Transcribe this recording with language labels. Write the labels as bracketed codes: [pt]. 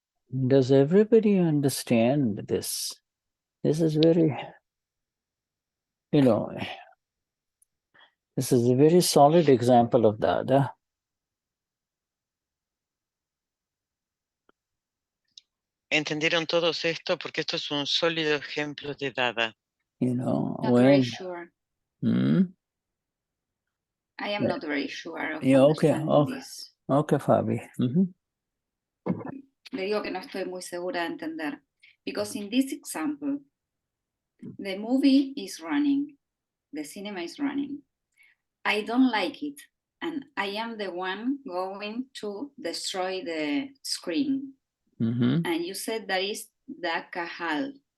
[en] Does everybody understand this? This is very, this is a very solid example of Dada. [es] ¿Entendieron todos esto? Porque esto es un sólido ejemplo de Dada. [en] Not very sure. I am not very sure of understanding this. Okay, Fabi. [es] Le digo que no estoy muy segura de entender. [en] Because in this example, the movie is running, the cinema is running. I don't like it, and I am the one going to destroy the screen. And you said that is Dakhal.